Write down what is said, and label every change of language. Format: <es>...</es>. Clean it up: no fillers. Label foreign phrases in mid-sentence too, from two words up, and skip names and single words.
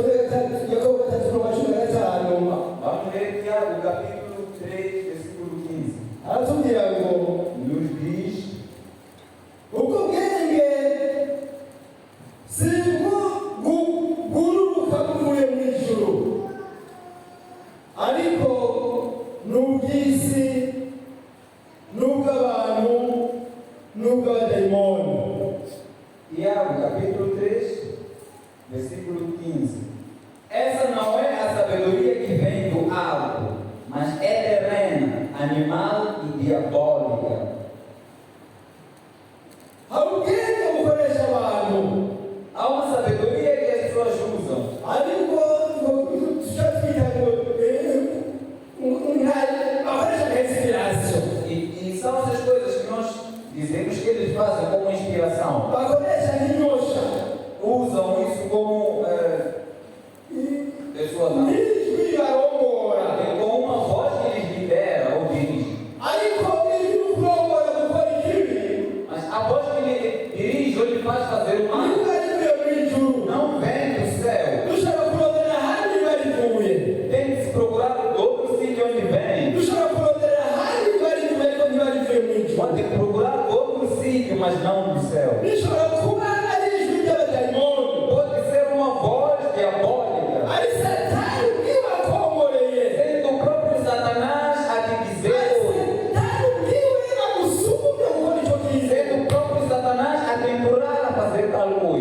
<pt>Vamos ler Tiago, capítulo 3, versículo 15.</pt> <rn>aratubwira ngo</rn> <pt>Nos diz:</pt> <rn>ubwo bwenge si bwo bururuka buvuye mu ijuru, ariko ni ubw'isi n'ubw'abantu n'ubw'abadayimoni.</rn> <pt>Tiago, capítulo 3, versículo 15. Essa não é a sabedoria que vem do alto, mas é terrena, animal e diabólica.</pt> <rn>Hari ubwenge bukoresha abantu,</rn> <pt>Há uma sabedoria que as pessoas usam,</pt> <rn>ariko icyo twita ngo akoresha nka inspiration,</rn> <pt>e são essas coisas que nós dizemos que eles fazem como inspiração.</pt> <rn>bakoresha nk'inyosha,</rn> <pt>Usam isso como pessoas</pt> <rn>n'ijwi barongora,</rn> <pt>com uma voz que lhes lidera ou dirige.</pt> <rn>ariko ijwi kurongora gukora ikibi</rn> <pt>Mas a voz que lhe dirige ou lhe faz fazer o mal</pt> <rn>niba rivuye mu ijuru,</rn> <pt>não vem do céu.</pt> <rn>dushobora kurondera ahandi riba rivuye,</rn> <pt>Tem que se procurar outro sítio onde vem.</pt> <rn>dushobora kurondera ahandi riba rivuye ariko ntiba rivuye mu ijuru,</rn> <pt>Pode procurar outro sítio, mas não do céu.</pt> <rn>bishobora kuba ari ijwi ry'abadayimoni,</rn> <pt>Pode ser uma voz diabólica,</pt> <rn>ari satani ubwiwe akomoreye,</rn> <pt>sendo o próprio Satanás a te dizer,</pt> <rn>satani ubwiwe agusumye gukora icyo kize,</rn> <pt>sendo o próprio Satanás a te empurrar a fazer tal coisa.</pt>